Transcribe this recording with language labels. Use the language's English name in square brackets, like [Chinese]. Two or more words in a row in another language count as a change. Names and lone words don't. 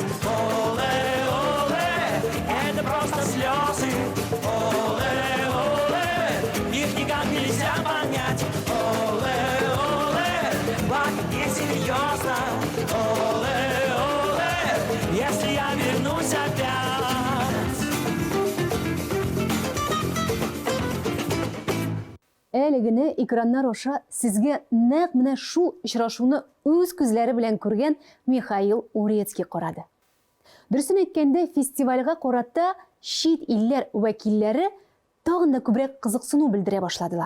[Russian] Оле, оле, это просто слезы. Оле, оле, их никак нельзя понять. Оле, оле, плакать несерьезно. Оле, оле, если я вернусь опять. [Tatar] Әле генә экраннар аша сезгә нәкъ менә шул очрашуны үз күзләре белән күргән Михаил Урецкий карады. Дөресен әйткәндә, фестивальгә карата чит илләр вәкилләре тагын да күбрәк кызыксыну белдерә башладылар.